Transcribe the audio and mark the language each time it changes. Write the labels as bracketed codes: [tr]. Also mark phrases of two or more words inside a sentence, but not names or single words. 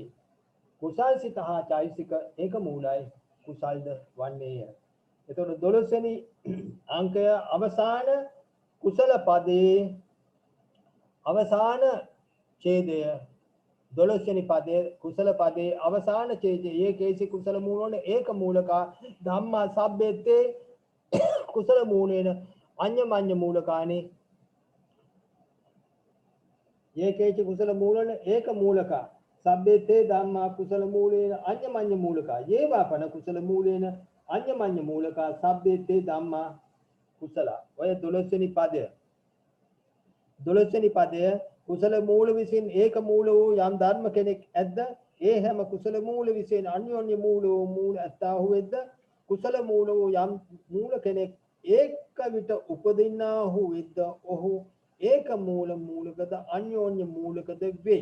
[si] කුසල් සිත හා චෛතසික ඒක මූලයි කුසල්ද වන්නේය. එතකොට 12 වෙනි අංකය අවසාන කුසල පදේ අවසාන ඡේදය 12 වෙනි පදයේ කුසල පදේ අවසාන ඡේදයේ [pi] ඒකේසි කුසල මූලෝන ඒක මූලකා ධම්මා සබ්බේතේ කුසල මූලේන අඤ්ඤමඤ්ඤ මූලකානේ ඒකේච කුසල මූලන ඒක මූලකා සබ්බේතේ ධම්මා කුසල මූලේන අඤ්ඤමඤ්ඤ මූලකා යේවාපන කුසල මූලේන අඤ්ඤමඤ්ඤ මූලකා සබ්බේතේ ධම්මා කුසල. [si] ඔය 12 වෙනි පදය 12 වෙනි පදය කුසල මූල විසින් ඒක මූල වූ යම් ධර්ම කෙනෙක් ඇද්ද ඒ හැම කුසල මූල විසින් අන්‍යෝන්‍ය මූල වූ මූල ඇත්තාහු වෙද්ද කුසල මූල වූ යම් මූල කෙනෙක් ඒක විට උපදින්නාහු වෙද්ද ඔහු ඒක මූලකද අන්‍යෝන්‍ය මූලකද වේ.